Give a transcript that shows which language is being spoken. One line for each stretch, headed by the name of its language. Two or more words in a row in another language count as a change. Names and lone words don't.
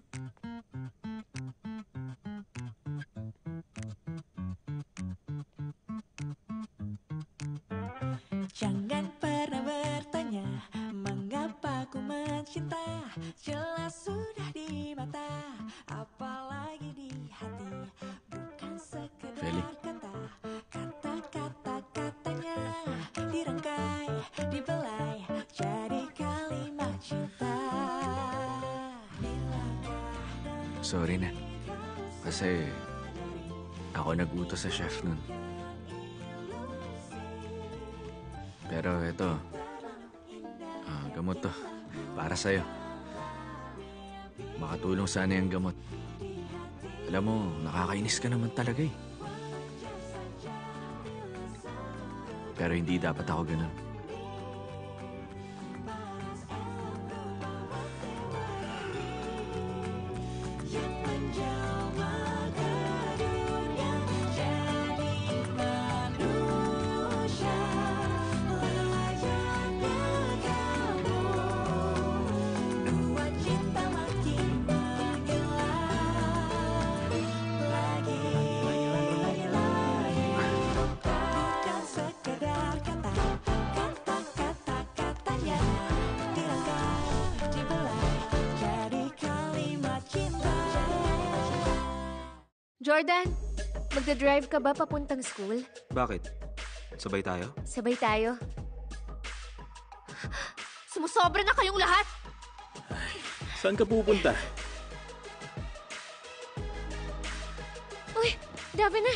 Indonesian: Jangan pernah bertanya mengapa ku mencinta. Jelas sudah di mata, apalagi di hati. Bukan sekedar Feli? kata, kata-kata-katanya dirangkai, dibelai jadi kalimat cinta.
Filipino: Sorry na. Kasi ako nag-utos sa chef nun. Pero eto, gamot to. Para sa'yo. Makatulong sana yung gamot. Alam mo, nakakainis ka naman talaga eh. Pero hindi dapat ako ganun.
Indonesian: Yang menjelma ke dunia jadi manusia, layaknya kamu. Buat cinta makin menggila lagi. Bukan sekedar kata, kata-kata-katanya dirangkai, dibelai jadi kalimat cinta.
Filipino: Jordan, magdadrive ka ba papuntang school? Bakit? Sabay tayo? Sabay tayo. Sumusobra na kayong lahat! Saan ka pupunta? Uy, Davina!